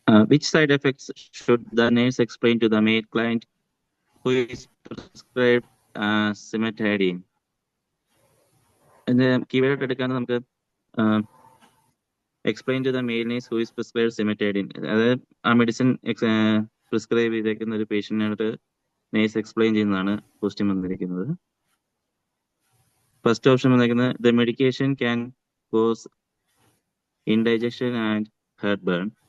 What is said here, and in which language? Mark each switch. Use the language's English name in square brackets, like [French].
[English] Which side effects should the nurse explain to the male client who is prescribed cimetidine? And the keyword [Malayalam] എടുക്കാൻ നമുക്ക് [English] explain to the male nurse who is prescribed cimetidine. [Malayalam] അതായത് ആ medicine prescribe ചെയ്തേക്കുന്ന ഒരു പേഷ്യന്റിനോട് nurse explain ചെയ്യുന്നതാണ് question വന്നിരിക്കുന്നത്. First option വന്നിരിക്കുന്നത്, [English] the medication can cause indigestion and heartburn.